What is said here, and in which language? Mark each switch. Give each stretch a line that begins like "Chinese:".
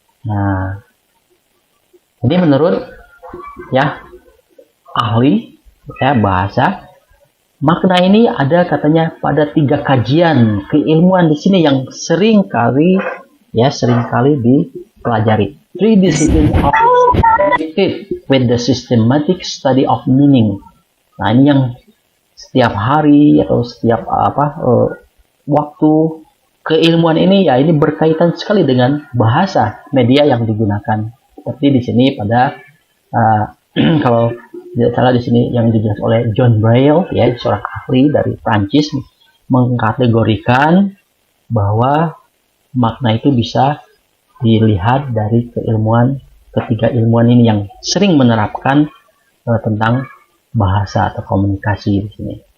Indonesian: Nah, ini menurut ya ahli ya bahasa, makna ini ada katanya pada 3 kajian keilmuan di sini yang sering kali dipelajari.
English: 3 disciplines are connected with the systematic study of meaning.
Indonesian: Nah ini yang setiap hari atau setiap waktu keilmuan ini ya, ini berkaitan sekali dengan bahasa media yang digunakan. Seperti di sini pada kalau tidak salah di sini yang dijelaskan oleh John Braille ya, seorang ahli dari Prancis, mengkategorikan bahwa makna itu bisa dilihat dari ketiga ilmuwan ini yang sering menerapkan tentang bahasa atau komunikasi di sini.